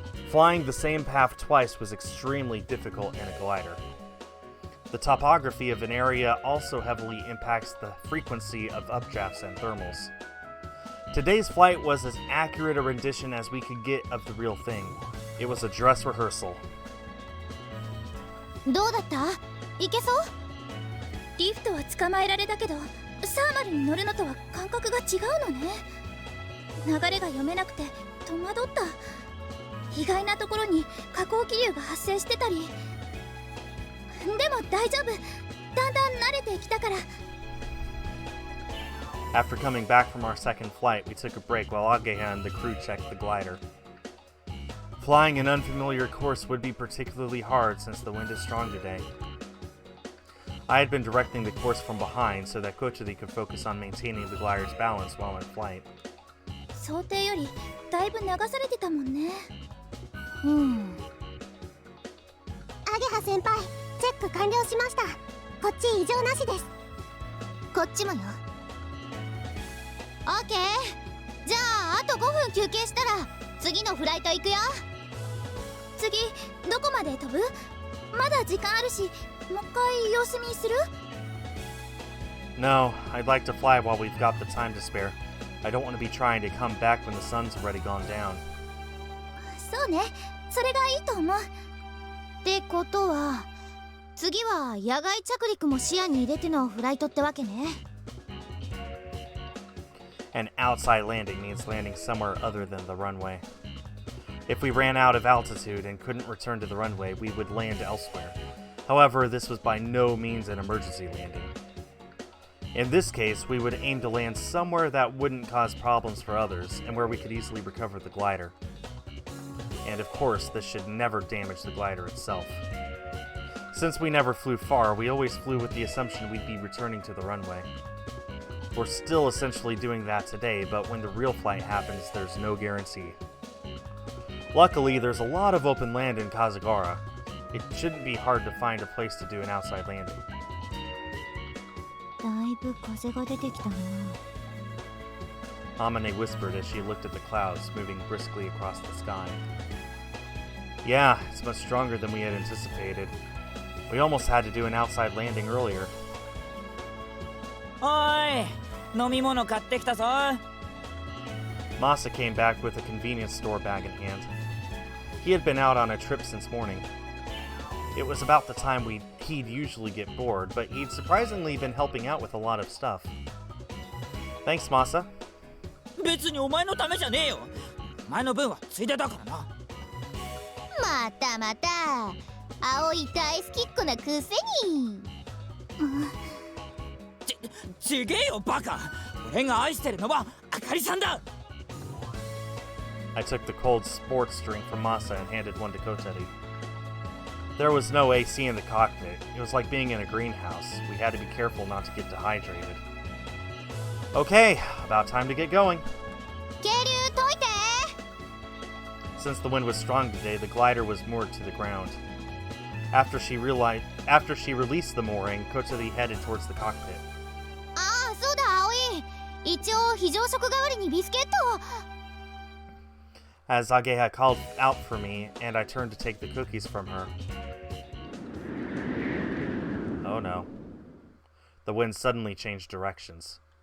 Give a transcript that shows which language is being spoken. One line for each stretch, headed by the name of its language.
English: Flying the same path twice was extremely difficult in a glider. The topography of an area also heavily impacts the frequency of updrafts and thermals. Today's flight was as accurate a rendition as we could get of the real thing. It was a dress rehearsal.
Japanese: どうだった？いけそう？リフトは捕まえられたけど、サーマルに乗るのとは感覚が違うのね。流れが読めなくて戸惑った。意外なところに下降気流が発生してたり。でも大丈夫。だんだん慣れてきたから。
English: After coming back from our second flight, we took a break while Ageha and the crew checked the glider. Flying an unfamiliar course would be particularly hard since the wind is strong today. I had been directing the course from behind so that Kotori could focus on maintaining the glider's balance while in flight.
Japanese: 想定よりだいぶ流されてたもんね。アゲハ先輩、チェック完了しました。こっち異常なしです。こっちもよ。オッケー。じゃああと5分休憩したら次のフライト行くよ。次どこまで飛ぶ？まだ時間あるし、もう一回様子見する？
English: No, I'd like to fly while we've got the time to spare. I don't want to be trying to come back when the sun's already gone down.
Japanese: そうね、それがいいと思う。ってことは次は野外着陸も視野に入れてのフライトってわけね。
English: An outside landing means landing somewhere other than the runway. If we ran out of altitude and couldn't return to the runway, we would land elsewhere. However, this was by no means an emergency landing. In this case, we would aim to land somewhere that wouldn't cause problems for others and where we could easily recover the glider. And of course, this should never damage the glider itself. Since we never flew far, we always flew with the assumption we'd be returning to the runway. We're still essentially doing that today, but when the real flight happens, there's no guarantee. Luckily, there's a lot of open land in Kazagara. It shouldn't be hard to find a place to do an outside landing.
Japanese: だいぶ風が出てきたな。
English: Amane whispered as she looked at the clouds moving briskly across the sky. Yeah, it's much stronger than we had anticipated. We almost had to do an outside landing earlier.
Japanese: おーい、飲み物買ってきたぞ。
English: Masa came back with a convenience store bag in hand. He had been out on a trip since morning. It was about the time he'd usually get bored, but he'd surprisingly been helping out with a lot of stuff. Thanks, Masa.
Japanese: 別にお前のためじゃねえよ。お前の分はついでだからな。またまた葵大好きっ子なくせに。ちげえよバカ。俺が愛してるのはあかりさんだ。
English: I took the cold sports drink from Masa and handed one to Koteri. There was no AC in the cockpit. It was like being in a greenhouse. We had to be careful not to get dehydrated. Okay, about time to get going.
Japanese: 渓流解いて。
English: Since the wind was strong today, the glider was moored to the ground. After she released the mooring, Koteri headed towards the cockpit.
Japanese: ああ、そうだ葵。一応非常食代わりにビスケットを。
English: As Ageha called out for me, and I turned to take the cookies from her. Oh no. The wind suddenly changed directions.